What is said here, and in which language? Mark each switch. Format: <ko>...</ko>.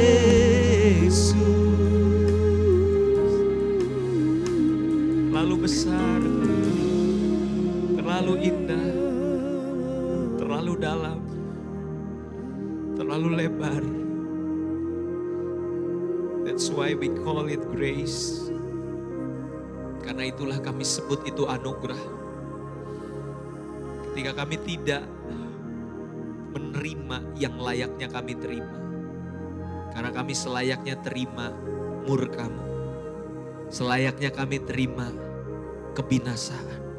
<id>Yesus, terlalu besar, terlalu indah, terlalu dalam, terlalu lebar.</id> <en>That's why we call it grace.</en> <id>Karena itulah kami sebut itu anugerah. Ketika kami tidak menerima yang layaknya kami terima. Karena kami selayaknya terima murka-Mu. Selayaknya kami terima kebinasaan.</id>